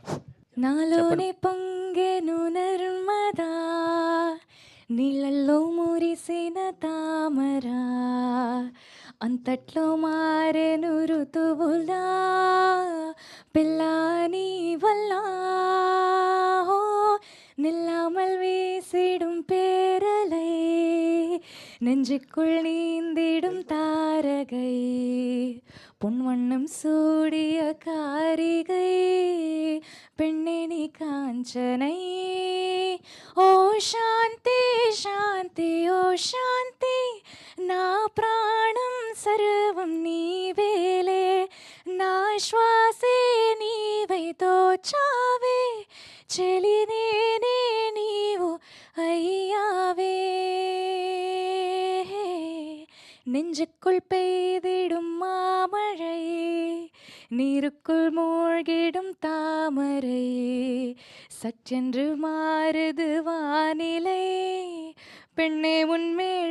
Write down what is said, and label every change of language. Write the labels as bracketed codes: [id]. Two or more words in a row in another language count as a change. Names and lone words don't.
[te] చెప్పండి. నాలోనే పొంగెను నర్మదా, నీళ్ళల్లో మురిసిన తామరా, అంతట్లో మారెను ఋతువులా, పిల్లా నీ వల్ల [ta] ஓ, நில்லாமல் வீசிடும் பேரலை, நெஞ்சுக்குள் நீந்திடும் தாரகை, பொன்வண்ணம் சூடிய காரிகை, பெண்ணே நீ காஞ்சனை. [te] ஓ శాంతి శాంతి ఓ శాంతి, నా ప్రాణం సర్వం నీవేలే, నా శ్వాసే నీవై తోచావే, చెలి నేనే నీవు ஐயாவே. [ta] நெஞ்சுக்குள் பெய்திடும் மாமழை, நீருக்குள் மூழ்கிடும் தாமரை, சற்றென்று மாறுது வானிலை, பெண்ணே உன்மே